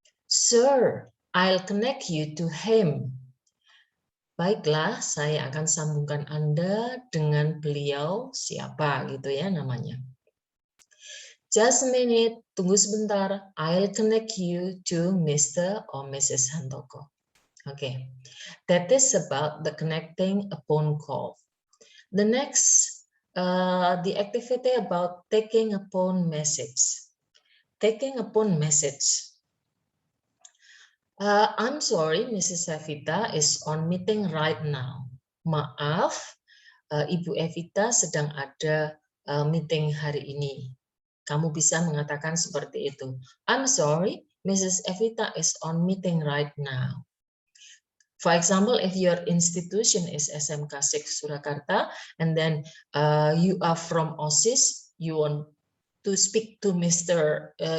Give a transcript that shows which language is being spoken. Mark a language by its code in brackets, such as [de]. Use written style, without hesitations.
[en] Sir, I'll connect you to him. [id] Baiklah, saya akan sambungkan Anda dengan beliau, siapa gitu ya namanya. [en] Just a minute, [id] tunggu sebentar. [en] I'll connect you to Mr. or Mrs. Handoko. Okay, that is about the connecting a phone call. The next the activity about taking a phone message. Taking a phone message. I'm sorry, Mrs. Evita is on meeting right now. [id] Maaf, Ibu Evita sedang ada meeting hari ini. Kamu bisa mengatakan seperti itu. [en] I'm sorry, Mrs. Evita is on meeting right now. For example, if your institution is SMK 6 Surakarta, and then you are from OSIS, you want to speak to Mr.